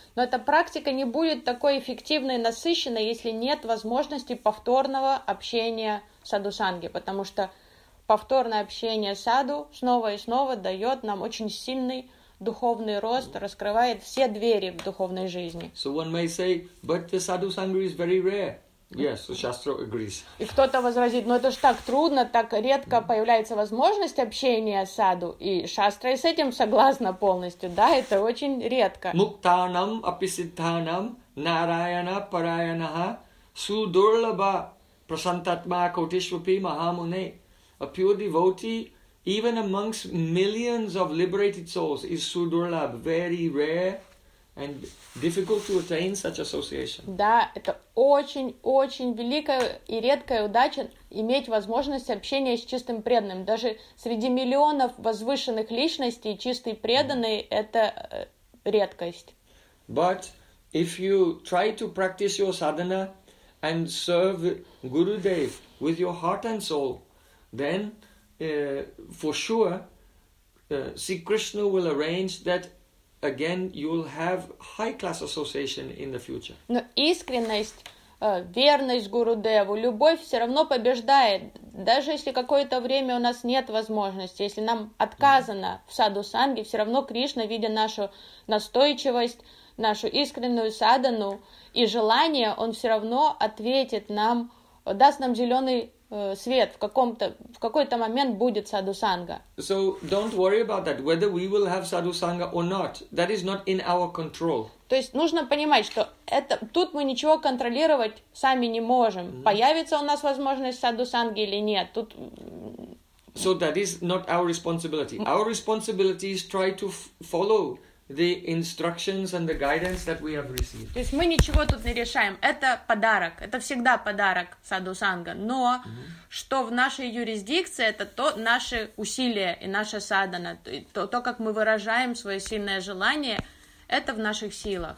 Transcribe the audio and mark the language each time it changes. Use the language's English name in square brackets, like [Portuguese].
[Russian] Но эта практика не будет такой эффективной и насыщенной, если нет возможности повторного общения саду-санги, потому что повторное общение саду снова и снова дает нам очень сильный духовный рост, раскрывает все двери в духовной жизни. [English] So one may say, but the sadhu-sangha is very rare. Yes, the Shastra agrees. [Russian] И кто-то возразит, но это ж так трудно, так редко появляется возможность общения с саду, и Шастра и с этим согласна полностью, да, это очень редко. [Sanskrit] Муктанам аписиддханам нараяна параянаха судурлаба прасантатма котишвапи махамуне. [English] A pure devotee, even amongst millions of liberated souls, is sudurlab, very rare And difficult to attain such association. [Russian] Да, это очень-очень великая и редкая удача иметь возможность общения с чистым преданным. Даже среди миллионов возвышенных личностей чистый преданный — это редкость. [English] But if you try to practice your sadhana and serve Gurudev with your heart and soul, then for sure, see, Krishna will arrange that again, you'll have high-class association in the future. [Russian] Но искренность, верность Гурудеву, любовь все равно побеждает. Даже если какое-то время у нас нет возможности, если нам отказано в саду санги, все равно Кришна, видя нашу настойчивость, нашу искреннюю садхану и желание, он все равно ответит нам, даст нам зеленый свет, в какой-то момент будет саду санга. [English] So don't worry about that, whether we will have саду санга or not. That is not in our control. [Russian] То есть нужно понимать, что это тут мы ничего контролировать сами не можем. Mm-hmm. Появится у нас возможность саду санги или нет. Тут... [English] So that is not our responsibility. Our responsibility is try to follow the instructions and the guidance that we have received. [Russian] То есть мы ничего тут не решаем. Это подарок. Это всегда подарок саду санга. Но что в нашей юрисдикции, это то наши усилия и наша садхана. То, как мы выражаем свое сильное желание, это в наших силах.